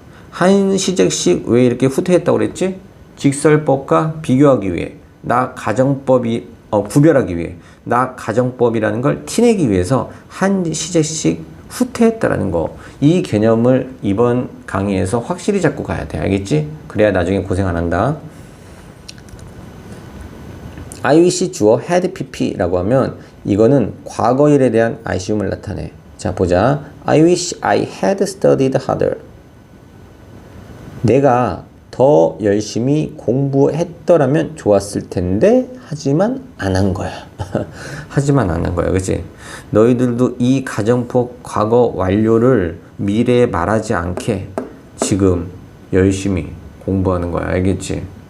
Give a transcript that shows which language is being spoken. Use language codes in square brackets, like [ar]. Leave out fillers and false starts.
[ko] 한 시제씩 왜 이렇게 후퇴했다고 그랬지? 직설법과 비교하기 위해, 나 가정법이 구별하기 위해, 나 가정법이라는 걸 티내기 위해서 한 시제씩 후퇴했다라는 거. 이 개념을 이번 강의에서 확실히 잡고 가야 돼. 알겠지? 그래야 나중에 고생 안 한다. I wish 주어 had pp라고 하면 이거는 과거일에 대한 아쉬움을 나타내. 자, 보자. [en] I wish I had studied harder. [ko] 내가 더 열심히 공부했더라면 좋았을 텐데 하지만 안 한 거야. 하지만 안 한 거야. 그치? 너희들도 이 가정법 과거 완료를 미래에 말하지 않게 지금 열심히 공부하는 거야. 알겠지?